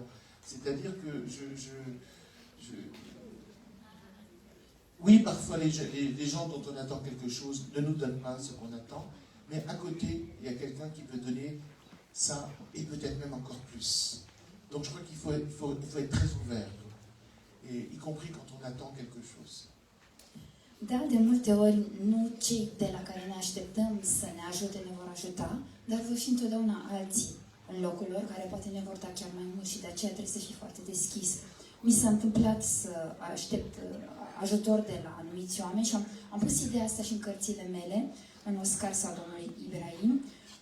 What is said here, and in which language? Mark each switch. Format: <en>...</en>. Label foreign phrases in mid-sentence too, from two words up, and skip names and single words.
<fr>C'est-à-dire que oui, parfois les gens dont on attend quelque chose ne nous donnent pas ce qu'on attend, mais à côté, il y a quelqu'un qui peut donner ça, et peut-être même encore plus. Donc je crois qu'il faut être très ouvert, et y compris quand on attend quelque chose.</fr> <ro>Da, de multe ori nu cei de la care ne așteptăm să ne ajute ne vor ajuta, dar vor fi întotdeauna alții în locul lor care poate ne vor da chiar mai mult și de aceea trebuie să fii foarte deschis. Mi s-a întâmplat să aștept ajutor de la anumiți oameni și am pus ideea asta și în cărțile mele, în Oscar sau domnului Ibrahim.</ro>